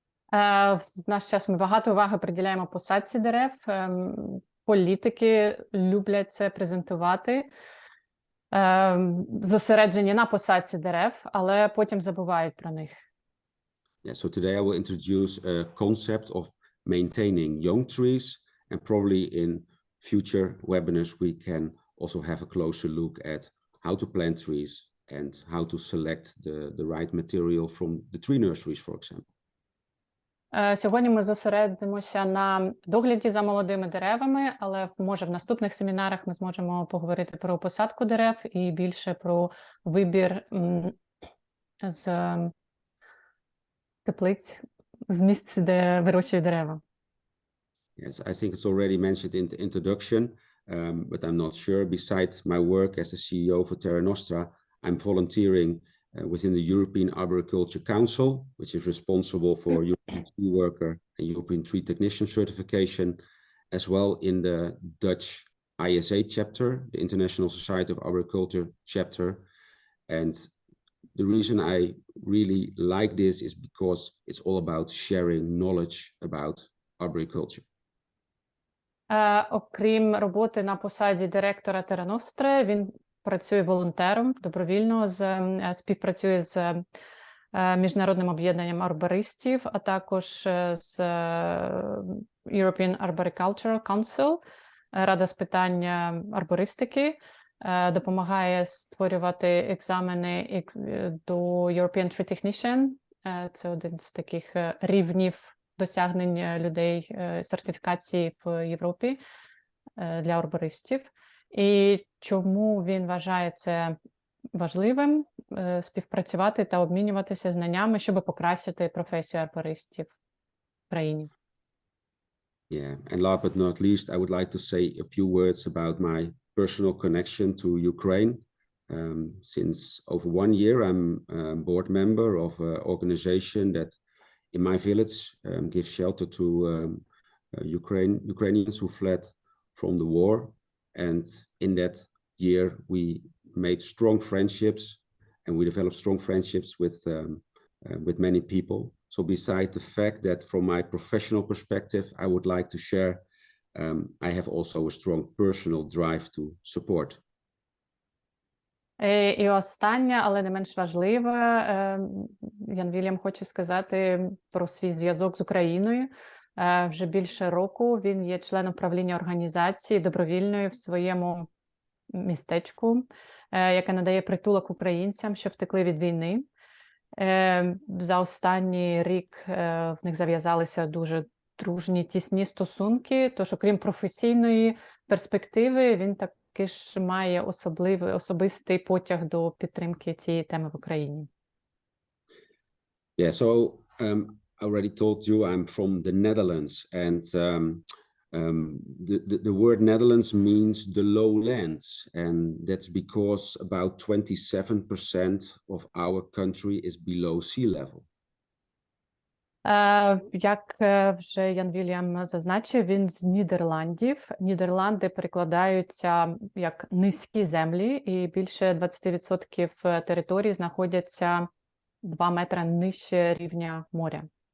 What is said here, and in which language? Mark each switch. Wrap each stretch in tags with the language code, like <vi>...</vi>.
<uk>В наш час ми багато уваги приділяємо посадці дерев. Політики люблять це презентувати, зосереджені на посадці дерев, але потім забувають про них.</uk> <en>Yeah, so today I will introduce a concept of maintaining young trees, and probably in future webinars we can also have a closer look at how to plant trees and how to select the right material from the tree nurseries, for example.</en> <uk>Сьогодні ми зосередимося на догляді за молодими деревами, але може в наступних семінарах ми зможемо поговорити про посадку дерев і більше про вибір з теплиць, з місць, де вирощують дерева.</uk> <en>Yes, I think it's already mentioned in the introduction, but I'm not sure. Besides my work as the CEO for Terra Nostra, I'm volunteering within the European Arboriculture Council, which is responsible for European tree worker and European tree technician certification, as well in the Dutch ISA chapter, the International Society of Arboriculture chapter. And the reason I really like this is because it's all about sharing knowledge about arboriculture.</en> <uk>Окрім роботи на посаді директора Terra Nostra, він працює волонтером, добровільно, співпрацює з Міжнародним об'єднанням арбористів, а також з European Arboricultural Council, Рада з питань арбористики, допомагає створювати екзамени до European Tree Technician, це один з таких рівнів досягнень людей сертифікації в Європі для арбористів. І чому він вважає це важливим співпрацювати та обмінюватися знаннями, щоб покращити професію арбористів в країні.</uk> <en>Yeah, and last but not least, I would like to say a few words about my personal connection to Ukraine. Since over 1 year, I'm a board member of an organization that in my village gives shelter to Ukrainians who fled from the war. And in that year, we made strong friendships, and we developed strong friendships with many people. So besides the fact that from my professional perspective, I would like to share, I have also a strong personal drive to support.</en> <uk>І останнє, але не менш важливе, Ян Вільям хоче сказати про свій зв'язок з Україною. Вже більше року він є членом правління організації добровільної в своєму містечку, яке надає притулок українцям, що втекли від війни. За останній рік в них зав'язалися дуже дружні, тісні стосунки, тож окрім професійної перспективи, він таки ж має особистий потяг до підтримки цієї теми в Україні.</uk> <en>Yeah, so I already told you I'm from the Netherlands, and The word Netherlands means the lowlands, and that's because about 27% of our country is below sea level.</en> <uk>Як вже Ян Вільям зазначив, він з Нідерландів. Нідерланди перекладаються як низькі землі, і більше 20% території знаходяться 2 метри нижче рівня моря.</uk>